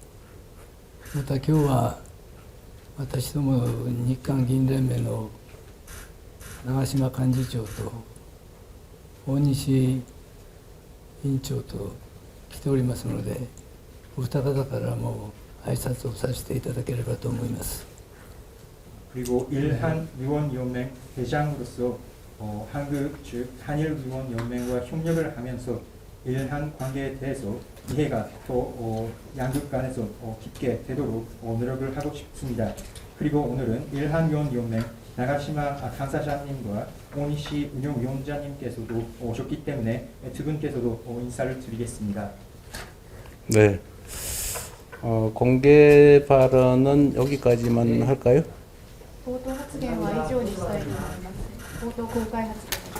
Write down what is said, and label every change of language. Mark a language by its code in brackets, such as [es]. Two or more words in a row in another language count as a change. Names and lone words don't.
[ja] また今日は私ども日韓議員連盟の長島幹事長と大西委員長と来ておりますので、お二方からも挨拶をさせていただければと思います。 [ko] 그리고 일한위원연맹 회장으로서 한국 즉 한일위원연맹과 협력을 하면서 일한 관계에 대해서 이해가 더 양국 간에서 깊게 되도록 노력을 하고 싶습니다. 그리고 오늘은 일한위원연맹 나가시마 간사장님과 오니시 운영위원장님께서도 오셨기 때문에 두 분께서도 인사를 드리겠습니다. 네. 공개 발언은 여기까지만 할까요? [ja] 冒頭発言は以上にしたいと思います。冒頭公開発言